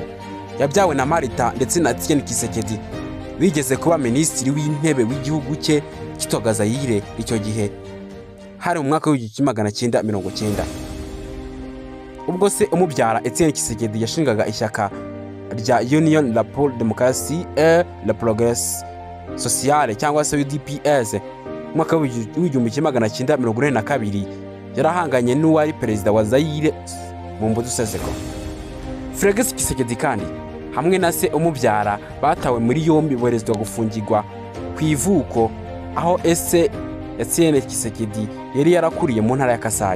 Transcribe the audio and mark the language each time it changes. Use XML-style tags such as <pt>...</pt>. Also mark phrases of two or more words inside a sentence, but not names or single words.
<rw>Yabyawe na Marita ndetse na Etienne Tshisekedi bigeze kuba minisitiri w'intebe w'igihugu cye kitwaga Zaire icyo gihe hari mu mwaka w'1990. Ubwo se umubyara Etienne Tshisekedi yashingaga ishyaka rya Union pour la démocratie et le progrès social cyangwa se UDPS mu mwaka w'1942 yarahanganye n'uwari perezida wa Zaire Mobutu Sese Seko. Felix Tshisekedi kandi hamwe na se umubyara batawe muri yombi borezwa gufungirwa ku ivuko aho Etienne Tshisekedi yari yarakuriye mu ntara ya Kasai.</rw>